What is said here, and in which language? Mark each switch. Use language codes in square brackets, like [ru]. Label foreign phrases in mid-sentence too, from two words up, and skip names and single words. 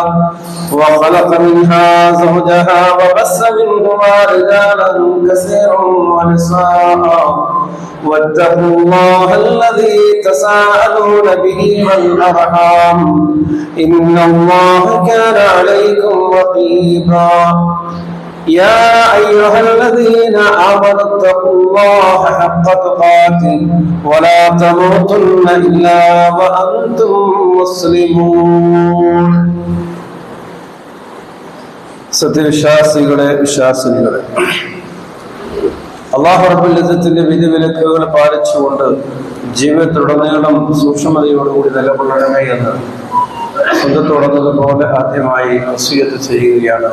[ar] وخلق منها زوجها وبث منهما رجالا كثيرا ونساء واتقوا الله الذي تساءلون به والأرحام إن الله كان عليكم رقيبا يا أيها الذين آمنوا اتقوا الله حق تقاته ولا تموتن إلا وأنتم مسلمون [ml] സത്യവിശ്വാസികളെ വിശ്വാസിനികളെ അല്ലാഹു റബ്ബുൽ ഇസ്സത്തിന്റെ വിധിവിലക്കുകൾ പാലിച്ചുകൊണ്ട് ജീവിതത്തിലുടനീളം സൂക്ഷ്മതയോടുകൂടി നിലകൊള്ളണമേ എന്ന് സ്വന്തത്തോടുന്നതുപോലെ ആദ്യമായി വസിയ്യത്ത് ചെയ്യുകയാണ്.